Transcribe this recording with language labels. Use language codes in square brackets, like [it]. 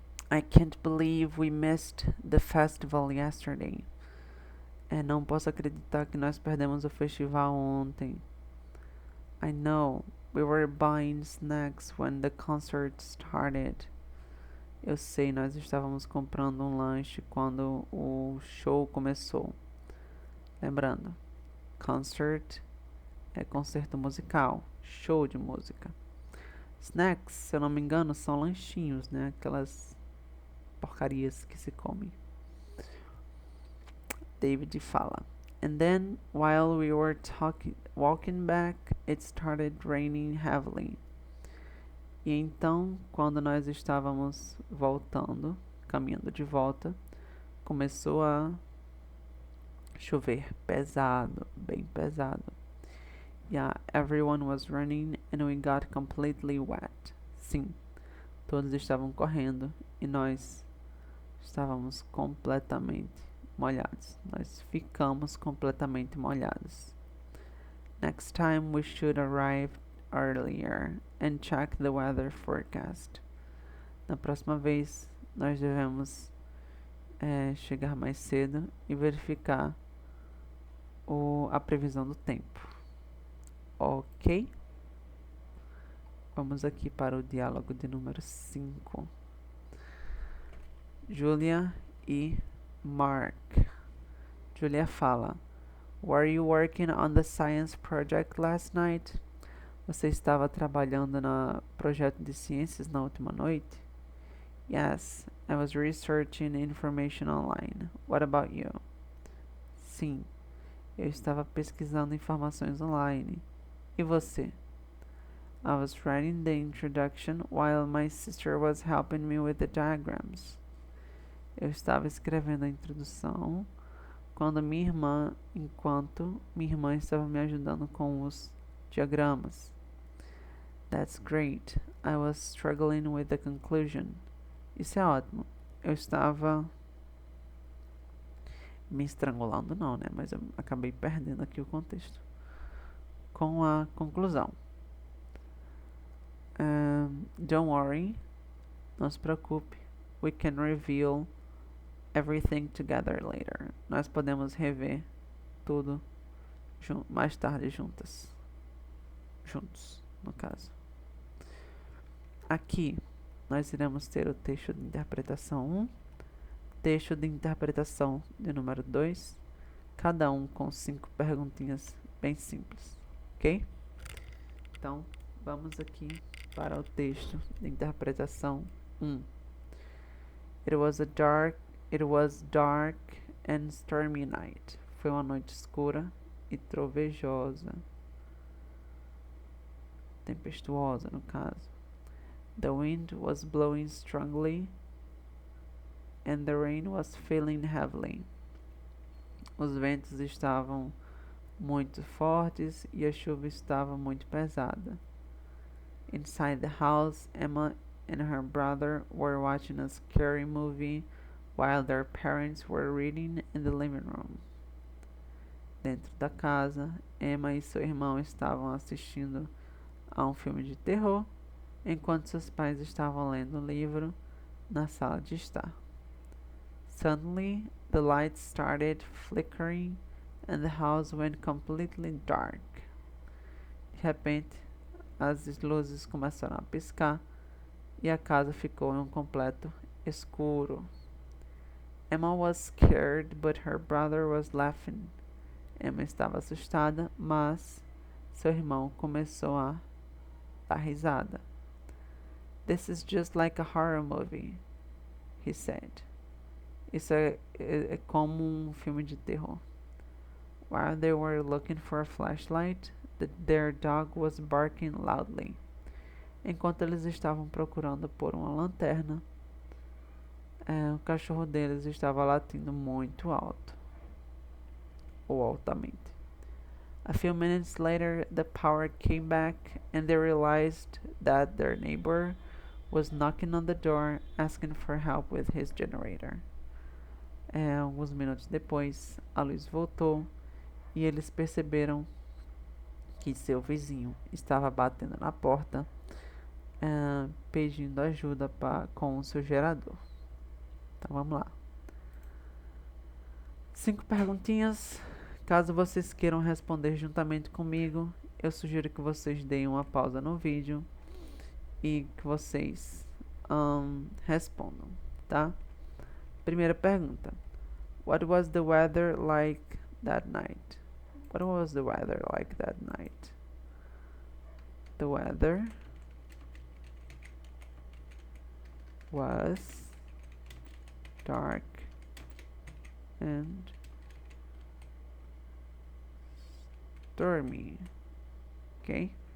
[en] I can't believe we missed the festival yesterday. [pt] Não posso acreditar que nós perdemos o festival ontem. [en] I know, we were buying snacks when the concert started. [pt] Eu sei, nós estávamos comprando um lanche quando o show começou. Lembrando, concert é concerto musical, show de música. Snacks, se eu não me engano, são lanchinhos, né? Aquelas porcarias que se comem. David fala. [en] And then, while we were walking back, it started raining heavily. [pt] E então, quando nós estávamos voltando, caminhando de volta, começou a chover pesado, bem pesado. [en] Yeah, everyone was running and we got completely wet. [pt] Sim, todos estavam correndo e nós estávamos completamente molhados. Nós ficamos completamente molhados. [en] Next time we should arrive earlier and check the weather forecast. [pt] Na próxima vez nós devemos chegar mais cedo e verificar a previsão do tempo. Ok? Vamos aqui para o diálogo de número 5. Julia e Mark. Julia fala: [en] Were you working on the science project last night? [pt] Você estava trabalhando no projeto de ciências na última noite? [en] Yes, I was researching information online. What about you? [pt] Sim, eu estava pesquisando informações online. E você? [en] I was writing the introduction while my sister was helping me with the diagrams. [pt] Eu estava escrevendo a introdução enquanto minha irmã estava me ajudando com os diagramas. [en] That's great. I was struggling with the conclusion. [pt] Isso é ótimo. Eu estava me estrangulando, não, né? Mas eu acabei perdendo aqui o contexto. Com a conclusão. [en] Don't worry. [pt] Não se preocupe. [en] We can reveal everything together later. [pt] Nós podemos rever tudo mais tarde juntos, no caso. Aqui nós iremos ter o texto de interpretação 1, texto de interpretação de número 2, cada um com 5 perguntinhas bem simples, ok? Então, vamos aqui para o texto de interpretação 1. [en] It was a dark, it was dark and stormy night. [pt] Foi uma noite escura e trovejosa. Tempestuosa, no caso. [en] The wind was blowing strongly and the rain was falling heavily. [pt] Os ventos estavam muito fortes e a chuva estava muito pesada. [en] Inside the house, Emma and her brother were watching a scary movie while their parents were reading in the living room. [pt] Dentro da casa, Emma e seu irmão estavam assistindo a um filme de terror, enquanto seus pais estavam lendo um livro na sala de estar. [en] Suddenly, the lights started flickering and the house went completely dark. [pt] De repente, as luzes começaram a piscar e a casa ficou em um completo escuro. [en] Emma was scared, but her brother was laughing. [pt] Emma estava assustada, mas seu irmão começou a dar risada. [en] This is just like a horror movie, he said. [pt] Isso é como um filme de terror. [en] While they were looking for a flashlight, their dog was barking loudly. [pt] Enquanto eles estavam procurando por uma lanterna, o cachorro deles estava latindo muito alto, ou altamente. [en] A few minutes later, the power came back and they realized that their neighbor was knocking on the door asking for help with his generator. [pt] Alguns minutos depois, a luz voltou e eles perceberam que seu vizinho estava batendo na porta, pedindo ajuda com o seu gerador. Então vamos lá. 5 perguntinhas. Caso vocês queiram responder juntamente comigo, eu sugiro que vocês deem uma pausa no vídeo e que vocês respondam, tá? Primeira pergunta. [en] What was the weather like that night? What was the weather like that night? The weather was dark and stormy, ok?